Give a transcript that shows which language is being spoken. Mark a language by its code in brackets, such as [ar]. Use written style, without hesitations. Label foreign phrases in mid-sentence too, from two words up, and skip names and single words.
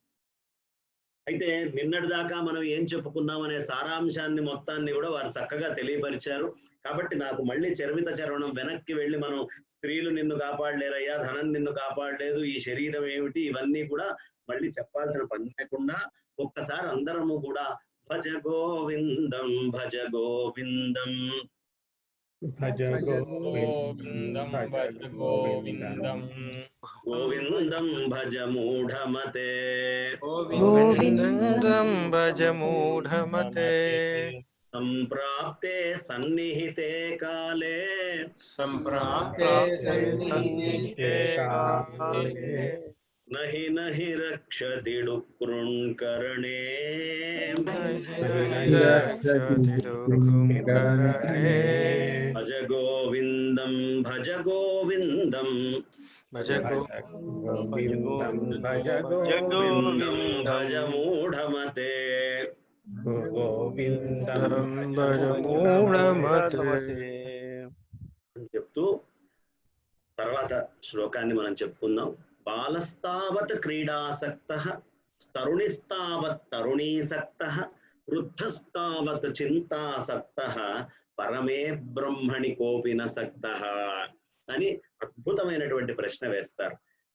[te] అయితే నిన్నటి దాకా మనం ఏం చెప్పుకున్నాం అనే సారాంశాన్ని మొత్తాన్ని కూడా వారు చక్కగా తెలియపరిచారు. కాబట్టి నాకు మళ్ళీ చరిమిత చరవణం వెనక్కి వెళ్ళి మనం స్త్రీలు నిన్ను కాపాడలేరయ్యా, ధనం నిన్ను కాపాడలేదు, ఈ శరీరం ఏమిటి, ఇవన్నీ కూడా మళ్ళీ చెప్పాల్సిన పని లేకుండా ఒక్కసారి అందరము కూడా [sa] భజ గోవిందం భజ గోవిందం భజ గోవిందం భజ గోవిందం గోవిందం భజ మూఢమతే గోవిందం భజ మూఢమతే సంప్రాప్తే సన్నిహితే కాలే నహి నహి రక్షతి డుక్రుణ్కరణే భజ గోవిందం భజ గోవిందం భజ గోవిందం భజ గోవిందం భజ మూఢమతే గోవిందం భజ మూఢమతే [te] అని చెప్తూ తర్వాత శ్లోకాన్ని మనం చెప్పుకుందాం. [sa] బాలస్తావత్ క్రీడాసక్తః తరుణిస్తావత్ తరుణీసక్తః వృద్ధస్తావత్ చింతాసక్తః పరమే బ్రహ్మణి కోపిన సక్తః [te] అని అద్భుతమైనటువంటి ప్రశ్న వేస్తారు.